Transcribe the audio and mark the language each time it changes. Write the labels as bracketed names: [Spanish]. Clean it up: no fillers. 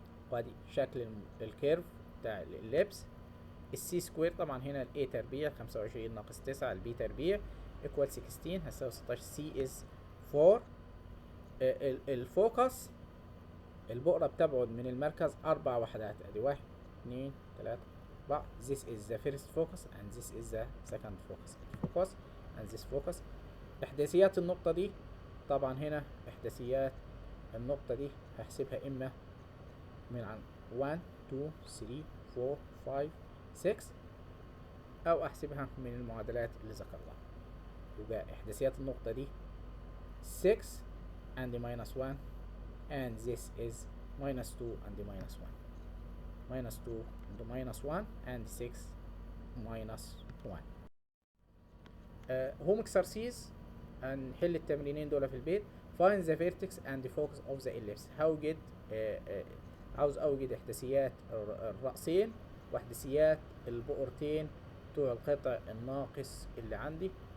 [Arabic] وادي شكل الكيرف بتاع الإليبس. السي سكوير طبعا هنا ال A تربيع 25 ناقص 9 ال B تربيع [English] equal 16 [Arabic] هتساوي 16. [English] C is 4. [Arabic] الفوكس البؤرة بتبعد من المركز 4 وحدات، ادي 1 2 3 4. [English] This is the first focus and this is the second focus. Focus and this focus. [Arabic] احداثيات النقطة دي طبعا هنا احداثيات النقطة دي هحسبها اما من عن 1 2 3 4 5 6 او احسبها من المعادلات اللي ذكرناها. يبقى احداثيات النقطة دي [English] 6 and minus 1 and this is minus 2 and minus 1 minus 2 and minus 1 and 6 minus 1. [Arabic] هوم اكسرسيز، هنحل التمرينين دول في البيت. [English] find the vertex and the focus of the ellipse. [Arabic] هوجد عاوز اوجد احداثيات الرأسين واحداثيات البؤرتين بتوع القطع الناقص اللي عندي.